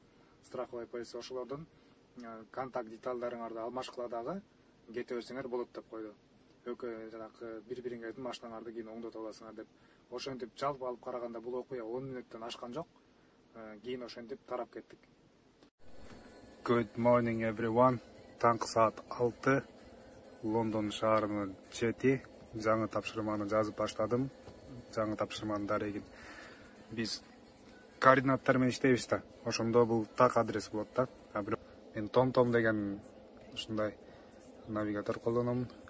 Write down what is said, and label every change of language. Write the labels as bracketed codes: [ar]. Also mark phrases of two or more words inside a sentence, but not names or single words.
[ru] Страховой полис [ky] ошолордун контакт детальдарыңарды алмашкыла дагы кете берсеңер болот деп койду. Жанакы бири-бириңердин машиналарды кийин оңдото аласыңар деп. Ошентип жалпы алып караганда бул окуя 10 мүнөттөн ашкан жок. Кийин ошентип тарап кеттик. [en] Good morning everyone. [ky] Таңкы саат 6. Лондон шаарынын чети. Жаңы тапшырманы жазып баштадым. Жаңы тапшырманын дарегин биз координаттар менен иштейбиз да. Ошондо бул так адрес болот да. Мен TomTom деген ушундай навигатор колдоном.